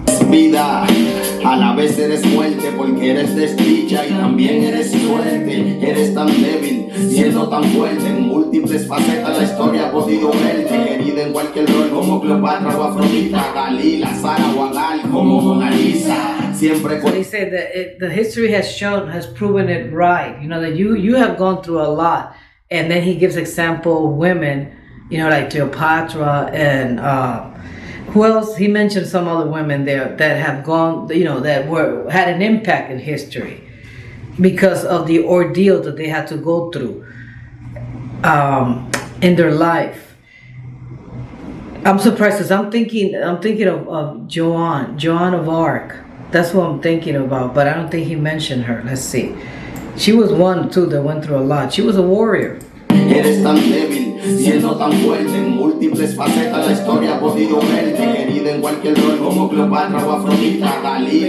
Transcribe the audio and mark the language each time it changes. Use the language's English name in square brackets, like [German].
[Spanish] Vida, a la vez eres muerte porque eres desdicha y también eres suerte. Eres tan débil, siendo tan fuerte en múltiples facetas. La historia ha podido verte, querida en cualquier rol como Cleopatra o Afrodita, Dalila, Sara o Agal, como Mona Lisa. Siempre [English] So he said that the history has proven it right. That you have gone through a lot, and then he gives example of women, like Cleopatra and who else? He mentioned some other women there that have gone, that had an impact in history because of the ordeal that they had to go through in their life. I'm surprised because I'm thinking of Joan of Arc. That's what I'm thinking about, but I don't think he mentioned her. Let's see. She was one too that went through a lot. She was a warrior. [Spanish] Eres tan débil, siendo tan fuerte en múltiples facetas. La historia ha podido verte, querida en cualquier rol como Cleopatra o Afrodita, Dalila.